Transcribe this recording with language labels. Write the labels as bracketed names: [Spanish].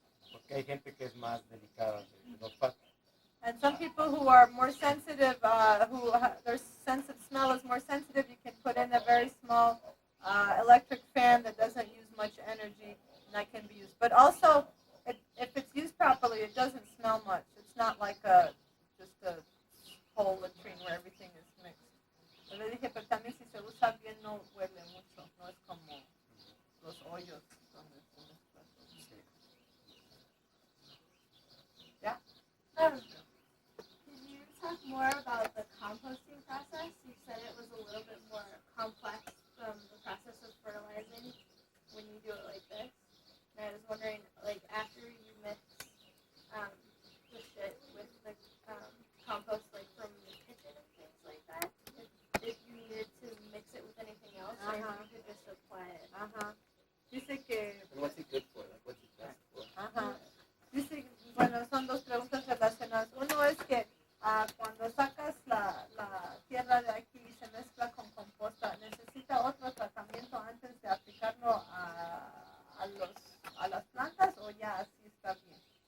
[Spanish] Porque hay gente que es más delicada del olfato. [English] And some people who are more sensitive, their sense of smell is more sensitive, you can put in a very small electric fan that doesn't use much energy, and that can be used. But also, if it's used properly, it doesn't smell much. It's not like just a whole latrine where everything is mixed. [Spanish] Yo le dije, pero también si se usa bien no huele mucho, no es como los hoyos donde está todo. [English] Yeah? Could you talk more about the composting process? You said it was a little bit more complex from the process of fertilizing when you do it like this. And I was wondering, like, after you mix the shit with the compost, like, from the kitchen and things like that, if you needed to mix it with anything else, or if you could just apply it. [Spanish] Dice que... [English] And what's it good for? Like, what's it best for? [Spanish] Dice, bueno, son dos preguntas relacionadas. Uno es que cuando sacas la tierra de aquí y se mezcla con composta, ¿necesita otro tratamiento antes de aplicarlo a las plantas o ya así está bien?